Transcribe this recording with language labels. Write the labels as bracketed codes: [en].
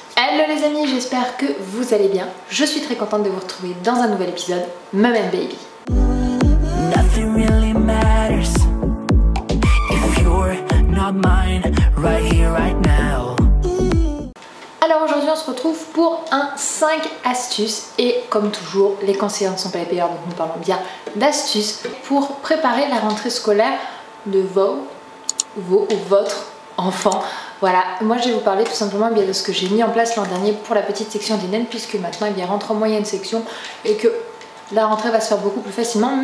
[fr] Hello les amis, j'espère que vous allez bien. Je suis très contente de vous retrouver dans un nouvel épisode Mom and Baby. [en] Nothing really matters if you're not mine right here, right now. [fr] Alors aujourd'hui on se retrouve pour un 5 astuces et comme toujours les conseillers ne sont pas les payeurs, donc nous parlons bien d'astuces pour préparer la rentrée scolaire de votre enfant. Voilà, moi je vais vous parler tout simplement de ce que j'ai mis en place l'an dernier pour la petite section d'Eden, puisque maintenant il rentre en moyenne section et que la rentrée va se faire beaucoup plus facilement.